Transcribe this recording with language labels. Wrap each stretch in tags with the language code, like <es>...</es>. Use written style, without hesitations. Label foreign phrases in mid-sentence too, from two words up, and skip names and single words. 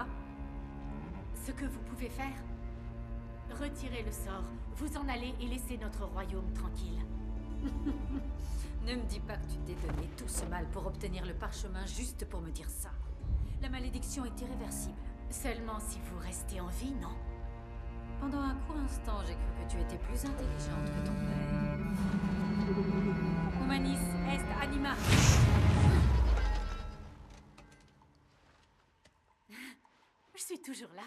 <fr>Ce que vous pouvez faire? Retirez le sort, vous en allez et laissez notre royaume tranquille. Ne me dis pas que tu t'es donné tout ce mal pour obtenir le parchemin juste pour me dire ça. La malédiction est irréversible. Seulement si vous restez en vie, non? Pendant un court instant, j'ai cru que tu étais plus intelligente que ton père.</fr> <la>Humanis est anima.</la> <fr>Je suis toujours là.</fr>